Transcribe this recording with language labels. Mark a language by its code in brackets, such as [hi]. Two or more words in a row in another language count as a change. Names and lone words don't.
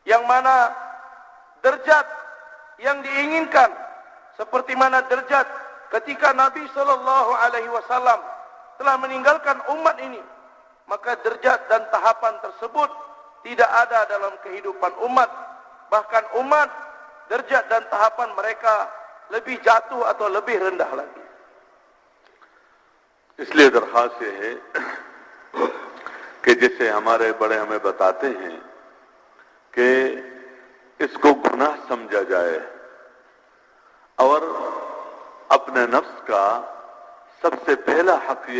[ms] yang mana derajat yang diinginkan seperti mana derajat ketika Nabi [ar] sallallahu alaihi wasallam [ms] telah meninggalkan umat ini, maka derajat dan tahapan tersebut tidak ada dalam kehidupan umat. Bahkan umat derajat dan tahapan mereka lebih jatuh atau lebih rendah lagi. [ur] اس لیے درخواست یہ ہے کہ جیسے ہمارے بڑے ہمیں بتاتے ہیں کہ اس کو گناہ سمجھا جائے اور اپنے نفس کا سب سے پہلا حق یہ